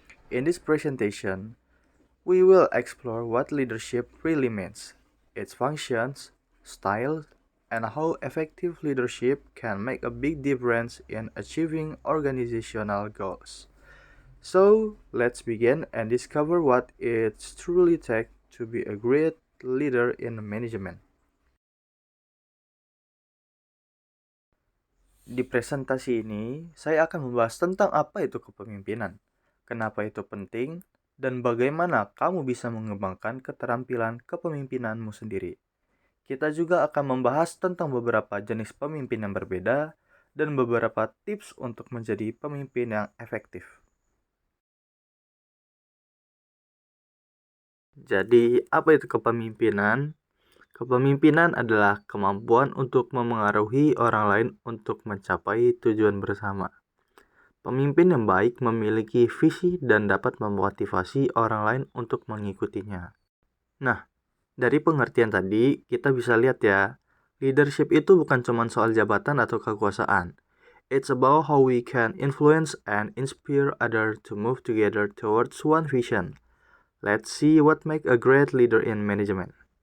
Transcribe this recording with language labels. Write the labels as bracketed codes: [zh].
[en] In this presentation, we will explore what leadership really means, its functions, styles, and how effective leadership can make a big difference in achieving organizational goals. So, let's begin and discover what it truly takes to be a great leader in management. [id] Di presentasi ini, saya akan membahas tentang apa itu kepemimpinan, kenapa itu penting, dan bagaimana kamu bisa mengembangkan keterampilan kepemimpinanmu sendiri. Kita juga akan membahas tentang beberapa jenis pemimpin yang berbeda dan beberapa tips untuk menjadi pemimpin yang efektif. Jadi, apa itu kepemimpinan? Kepemimpinan adalah kemampuan untuk memengaruhi orang lain untuk mencapai tujuan bersama. Pemimpin yang baik memiliki visi dan dapat memotivasi orang lain untuk mengikutinya. Nah, dari pengertian tadi, kita bisa lihat ya, leadership itu bukan cuma soal jabatan atau kekuasaan. [en] It's about how we can influence and inspire others to move together towards one vision. Let's see what makes a great leader in management.